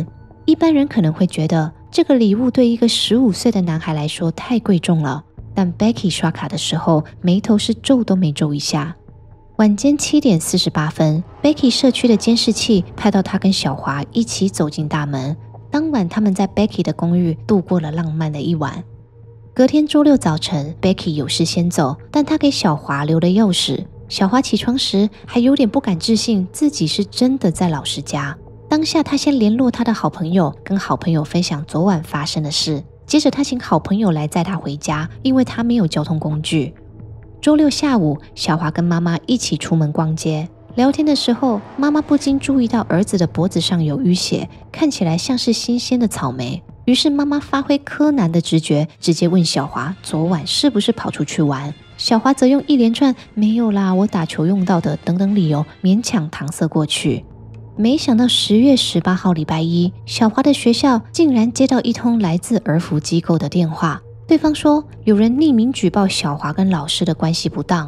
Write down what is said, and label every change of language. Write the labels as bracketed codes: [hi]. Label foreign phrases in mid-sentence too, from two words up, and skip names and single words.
[zh] 一般人可能會覺得這個禮物對一個15歲的男孩來說太貴重了，但 Becky 刷卡的時候眉頭是皺都沒皺一下。晚間7點48分， Becky 社區的監視器拍到他跟小華一起走進大門。當晚他們在 Becky 的公寓度過了浪漫的一晚。隔天周六早晨， Becky 有事先走，但他給小華留了鑰匙。小華起床時還有點不敢置信自己是真的在老師家。當下他先聯絡他的好朋友，跟好朋友分享昨晚發生的事。接着他請好朋友來載他回家，因為他沒有交通工具。周六下午，小華跟媽媽一起出門逛街。聊天的時候，媽媽不禁注意到兒子的脖子上有淤血，看起來像是新鮮的草莓。於是媽媽發揮柯南的直覺，直接問小華昨晚是不是跑出去玩。小華則用一連串沒有啦，我打球用到的等等理由勉強搪塞過去。沒想到10月18號禮拜一，小華的學校竟然接到一通來自兒福機構的電話，對方說有人匿名舉報小華跟老師的關係不當。